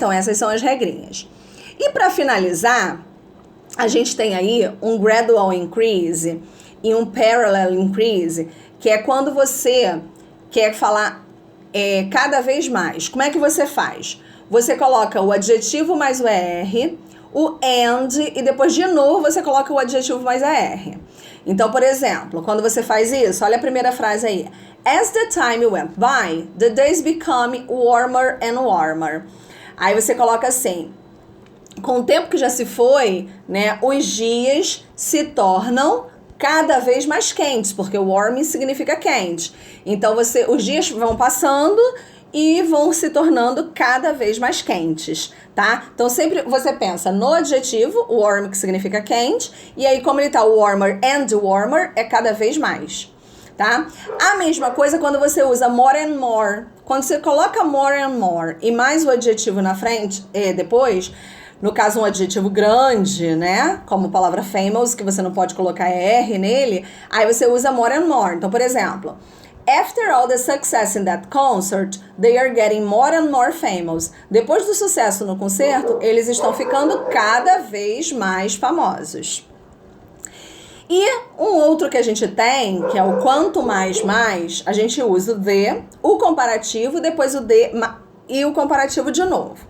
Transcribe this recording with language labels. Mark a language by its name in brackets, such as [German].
[Portuguese] Então essas são as regrinhas. E para finalizar, a gente tem aí um [English] gradual increase [Portuguese] e um [English] parallel increase, [Portuguese] que é quando você quer falar cada vez mais. Como é que você faz? Você coloca o adjetivo mais o ER, o and, e depois de novo você coloca o adjetivo mais a R. Então, por exemplo, quando você faz isso, olha a primeira frase aí. [English] As the time went by, the days become warmer and warmer. [Portuguese] Aí você coloca assim, com o tempo que já se foi, né, os dias se tornam cada vez mais quentes, porque warm significa quente. Então, os dias vão passando e vão se tornando cada vez mais quentes, tá? Então, sempre você pensa no adjetivo, warm, que significa quente, e aí, como ele tá [English] warmer and warmer, [Portuguese] é cada vez mais, tá? A mesma coisa quando você usa [English] more and more. [Portuguese] Quando você coloca more and more e mais o adjetivo na frente, depois, no caso um adjetivo grande, né? Como a palavra famous, que você não pode colocar R nele, aí você usa [English] more and more. [Portuguese] Então, por exemplo, [English] after all the success in that concert, they are getting more and more famous. [Portuguese] Depois do sucesso no concerto, eles estão ficando cada vez mais famosos. E um outro que a gente tem, que é o quanto mais, a gente usa o the, o comparativo, depois o the e o comparativo de novo.